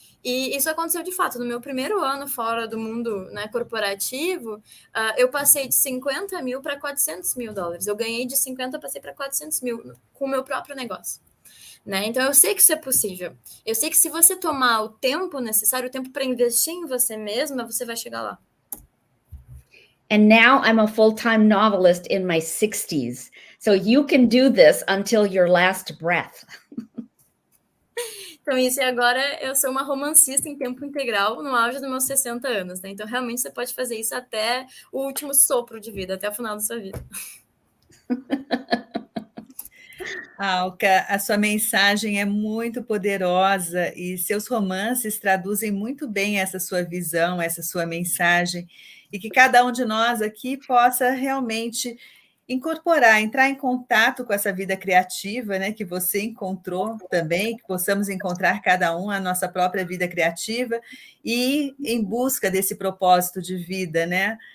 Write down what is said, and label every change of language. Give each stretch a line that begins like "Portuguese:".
Portuguese: E isso aconteceu de fato. No meu primeiro ano fora do mundo, né, corporativo, eu passei de 50 mil para 400 mil dólares. Eu ganhei de 50, passei para 400 mil com o meu próprio negócio. Né? Então, eu sei que isso é possível. Eu sei que se você tomar o tempo necessário, o tempo para investir em você mesma, você vai chegar lá.
English: And now I'm a full-time novelist in my 60s. So you can do this until your last breath.
Portuguese: Então, isso, e agora eu sou uma romancista em tempo integral no auge dos meus 60 anos, né? Então, realmente, você pode fazer isso até o último sopro de vida, até o final da sua vida. Alka, a sua mensagem é muito poderosa e seus romances traduzem muito bem essa sua visão, essa sua mensagem, e que cada um de nós aqui possa realmente incorporar, entrar em contato com essa vida criativa, né, que você encontrou também, que possamos encontrar cada um a nossa própria vida criativa e em busca desse propósito de vida, né?